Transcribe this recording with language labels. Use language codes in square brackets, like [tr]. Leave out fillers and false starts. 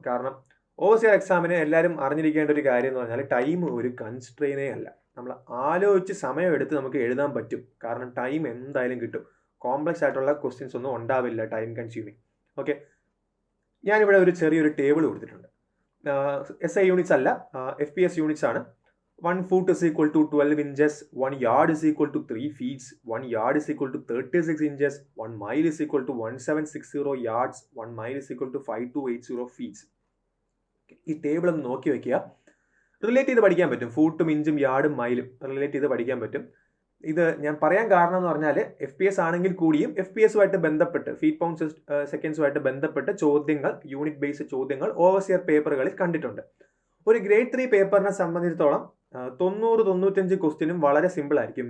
[ml] കാരണം ഓവർസിയർ എക്സാമിന് എല്ലാവരും അറിഞ്ഞിരിക്കേണ്ട ഒരു കാര്യം എന്ന് പറഞ്ഞാൽ ടൈം ഒരു കൺസ്ട്രെയിനേ അല്ല. നമ്മൾ ആലോചിച്ച് സമയം എടുത്ത് നമുക്ക് എഴുതാൻ പറ്റും. കാരണം ടൈം എന്തായാലും കിട്ടും. കോംപ്ലക്സ് ആയിട്ടുള്ള ക്വസ്റ്റ്യൻസ് ഒന്നും ഉണ്ടാവില്ല ടൈം കൺസ്യൂമിങ്. ഓക്കെ, ഞാനിവിടെ ഒരു ചെറിയൊരു ടേബിൾ കൊടുത്തിട്ടുണ്ട്. SI യൂണിറ്റ്സ് അല്ല, FPS യൂണിറ്റ്സ് ആണ്. [en] 1 foot is equal to 12 inches, 1 yard is equal to 3 feet, 1 yard is equal to 36 inches, 1 mile is equal to 1760 yards, 1 mile is equal to 5280 feet. [ml] ഈ table ഒന്ന് നോക്കി വയ്ക്കുക. Relate ചെയ്ത് പഠിക്കാൻ പറ്റും. ഫൂട്ടും ഇഞ്ചും യാർഡും മൈലും റിലേറ്റ് ചെയ്ത് പഠിക്കാൻ പറ്റും. ഇത് ഞാൻ പറയാൻ കാരണം എന്ന് പറഞ്ഞാൽ FPS ആണെങ്കിൽ കൂടിയും FPS ബന്ധപ്പെട്ട് ഫീറ്റ് പൗണ്ട്സ് സെക്കൻഡ്സുമായിട്ട് ബന്ധപ്പെട്ട് ചോദ്യങ്ങൾ, യൂണിറ്റ് ബേസ്ഡ് ചോദ്യങ്ങൾ ഓവർസിയർ പേപ്പറുകളിൽ കണ്ടിട്ടുണ്ട്. ഒരു ഗ്രേഡ് 3 പേപ്പറിനെ സംബന്ധിച്ചിടത്തോളം 90-95 ക്വസ്റ്റ്യനും വളരെ സിമ്പിൾ ആയിരിക്കും.